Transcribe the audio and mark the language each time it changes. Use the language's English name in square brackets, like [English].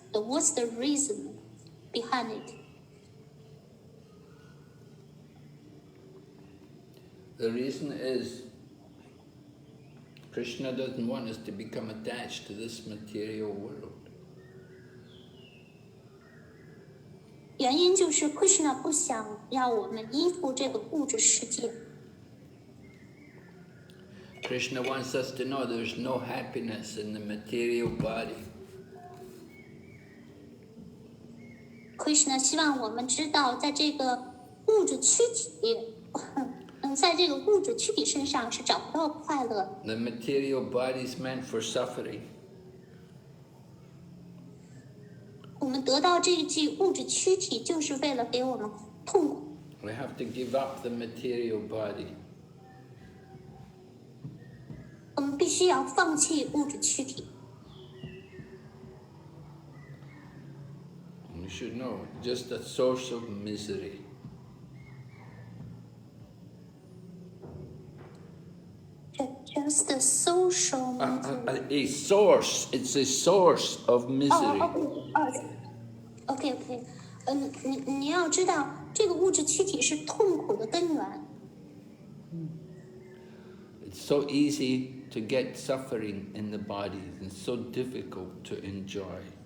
[English] So what's the reason behind it? The reason is Krishna doesn't want us to become attached to this material world. [Chinese] 原因就是 Krishna 不想让我们依附这个物质世界。 [English] Krishna wants us to know there's no happiness in the material body. [Chinese] Krishna 希望我们知道，在这个物质躯体，在这个物质躯体身上是找不到快乐。 [English] The material body is meant for suffering. [Chinese] 我们得到这具物质躯体，就是为了给我们痛苦。 [English] We have to give up the material body. [Chinese] 我们必须要放弃物质躯体。 [English] You should know, just a source of misery. Just a social misery. A source. It's a source of misery. [Chinese] OK， 你要知道，这个物质躯体是痛苦的根源。 [English] It's so easy to get suffering in the body and so difficult to enjoy.